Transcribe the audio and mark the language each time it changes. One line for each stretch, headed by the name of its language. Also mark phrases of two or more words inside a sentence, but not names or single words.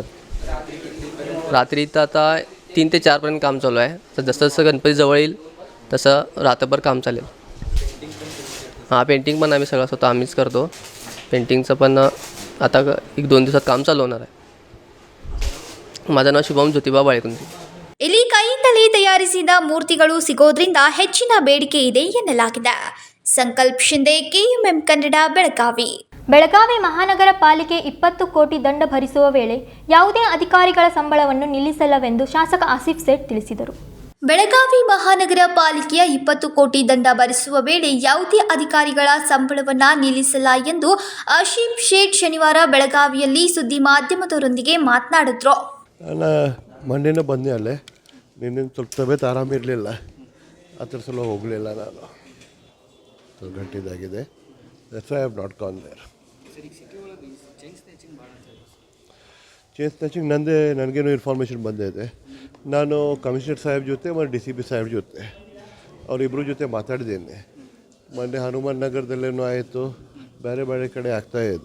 Marathi: रात्री इथं आता 3 ते 4 पर्यंत काम चालू आहे. तर जसं जसं गणपती जवळ येईल तसं रात्रभर काम चालेल. हां, पेंटिंग पण आम्ही सगळं स्वतः आम्हीच करतो. पेंटिंगचं पण आता 1-2 दिवसात काम चालू होणार आहे. माझं नाव शुभम ज्योतिबा बाळेकुंद्री.
Kannada: ಇಲ್ಲಿ ಕೈಯಿಂದಲೇ ತಯಾರಿಸಿದ ಮೂರ್ತಿಗಳು ಸಿಗೋದ್ರಿಂದ ಹೆಚ್ಚಿನ ಬೇಡಿಕೆ ಇದೆ ಎನ್ನಲಾಗಿದೆ. ಸಂಕಲ್ಪ ಶಿಂದೆ, ಕೆಎಂಎಂ ಕನ್ನಡ, ಬೆಳಗಾವಿ. ಬೆಳಗಾವಿ ಮಹಾನಗರ ಪಾಲಿಕೆ 20 ಕೋಟಿ ದಂಡ ಭರಿಸುವ ವೇಳೆ ಯಾವುದೇ ಅಧಿಕಾರಿಗಳ ಸಂಬಳವನ್ನು ನಿಲ್ಲಿಸಲ್ಲವೆಂದು ಶಾಸಕ ಆಸಿಫ್ ಸೇಠ್ ತಿಳಿಸಿದರು. ಬೆಳಗಾವಿ ಮಹಾನಗರ ಪಾಲಿಕೆಯ 20 ಕೋಟಿ ದಂಡ ಭರಿಸುವ ವೇಳೆ ಯಾವುದೇ ಅಧಿಕಾರಿಗಳ ಸಂಬಳವನ್ನು ನಿಲ್ಲಿಸಲ್ಲ ಎಂದು ಆಶೀಫ್ ಶೇಟ್ ಶನಿವಾರ ಬೆಳಗಾವಿಯಲ್ಲಿ ಸುದ್ದಿ ಮಾಧ್ಯಮದವರೊಂದಿಗೆ ಮಾತನಾಡಿದ್ರು. ಮೊನ್ನೆನೇ ಬಂದೆ ಅಲ್ಲೇ. ನಿನ್ನೆ ಸ್ವಲ್ಪ ತಬಿಯತ್ ಆರಾಮಿರಲಿಲ್ಲ, ಅದ್ರ ಸಲ ಹೋಗಲಿಲ್ಲ. ನಾನು 2 ಗಂಟೆದಾಗಿದೆ.
English: That's why I have not gone there. chain snatching
Kannada: ನನಗೇನು ಇನ್ಫಾರ್ಮೇಷನ್ ಬಂದಿದೆ. ನಾನು ಕಮಿಷನರ್ ಸಾಹೇಬ್ ಜೊತೆ ಮತ್ತು DCP ಸಾಹೇಬ್ ಜೊತೆ ಅವರಿಬ್ಬರ ಜೊತೆ ಮಾತಾಡಿದ್ದೇನೆ. ಮೊನ್ನೆ ಹನುಮಾನ್ ನಗರದಲ್ಲೇನೂ ಆಯಿತು, ಬೇರೆ ಬೇರೆ ಕಡೆ ಆಗ್ತಾಯಿದೆ.